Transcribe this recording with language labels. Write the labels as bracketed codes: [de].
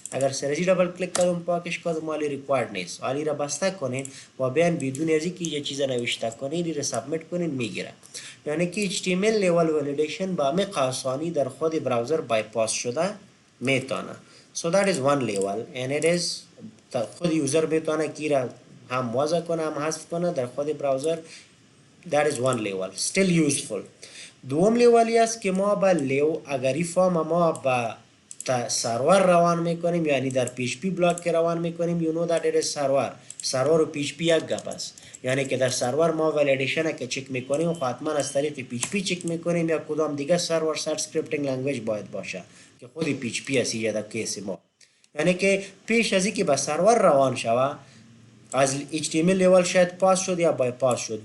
[fa] اگر سر ازی دبل کلیک کردم پاکش کردم مالی ریکوایرد نیست. حالی را بسته کنین و بیان بدون از اینکه یه چیز نوشته کنین این را سابمیت کنین میگیره. یعنی که HTML لیول ولیدیشن با عمیق آسانی در خود براوزر بایپاس شده میتونه. [en] So that is one level and it is [fa] خود یوزر میتونه کی را هم وضع کنه هم حذف کنه در خود براوزر. [en] That is one level still useful. [fa] دوم لیولی است که ما با اگری فارم ما با سرور روان میکنیم، یعنی در PHP بلاک که روان میکنیم. [en] you know that it is [fa] سرور و PHP یک گپ است. یعنی که در سرور ما ولیدیشن که چک میکنیم و حتما از طریق PHP چک میکنیم یا کدام دیگه سرور سایت اسکریپتینگ لنگویج باید باشه که خودی PHP است در کیس ما. یعنی که پیش از اینکه به سرور روان شوه از HTML لیول شاید پاس شد یا بایپاس شد.